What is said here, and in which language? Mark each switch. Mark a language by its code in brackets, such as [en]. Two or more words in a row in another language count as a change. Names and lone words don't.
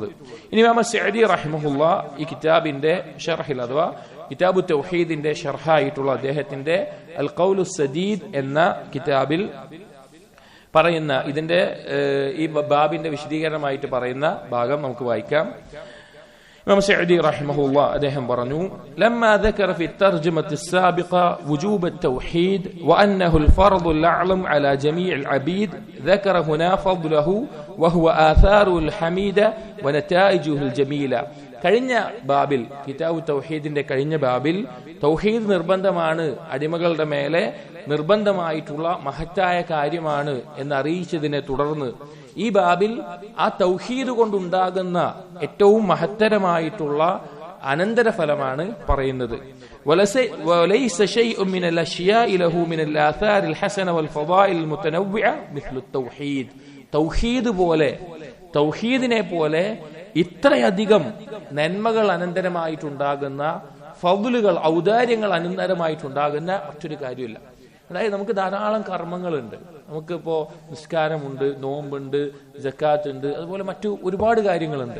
[ml] ഇനി ഇമാം സഅദി റഹിമഹുല്ലാ ഈ കിതാബിന്റെ ഷർഹിൽ, അഥവാ കിതാബു തൗഹീദിന്റെ ഷർഹായിട്ടുള്ള അദ്ദേഹത്തിന്റെ അൽ ഖൗലു സദീദ് എന്ന കിതാബിൽ പറയുന്ന, ഇതിന്റെ ഈ ബാബിന്റെ വിശദീകരണമായിട്ട് പറയുന്ന ഭാഗം നമുക്ക് വായിക്കാം. ഇമാം സഅദി റഹിമഹുല്ലാ അദ്ദേഹം പറഞ്ഞു, [ar] ലമ്മാ ذكر في الترجمة السابقة وجوب التوحيد وأنه الفرض الأعظم على جميع العبيد ذكر هنا فضله وهو آثاره الحميدة ونتائجه الجميلة. [ml] കഴിഞ്ഞ ബാബിൽ, കിതാബു തൗഹീദിന്റെ കഴിഞ്ഞ ബാബിൽ തൗഹീദ് നിർബന്ധമാണ്, അടിമകളുടെ മേലെ നിർബന്ധമായിട്ടുള്ള മഹത്തായ കാര്യമാണ് എന്നറിയിച്ചതിനെ തുടർന്ന് ഈ ബാബിൽ ആ തൗഹീദ് കൊണ്ടുണ്ടാകുന്ന ഏറ്റവും മഹത്തരമായിട്ടുള്ള അനന്തരഫലമാണ് പറയുന്നത്. [ar] وليس شيء من الأشياء له من الآثار الحسنة والفضائل المتنوعة مثل التوحيد. [ml] തൗഹീദിനെ പോലെ ഇത്രയധികം നന്മകൾ അനന്തരമായിട്ടുണ്ടാകുന്ന, ഫദ്ലുകൾ ഔദാര്യങ്ങൾ അനന്തരമായിട്ടുണ്ടാകുന്ന മറ്റൊരു കാര്യമില്ല. അതായത് നമുക്ക് ധാരാളം കർമ്മങ്ങളുണ്ട്, നമുക്കിപ്പോ നിസ്കാരമുണ്ട്, നോമ്പുണ്ട്, സക്കാത്ത് ഉണ്ട്, അതുപോലെ മറ്റു ഒരുപാട് കാര്യങ്ങളുണ്ട്.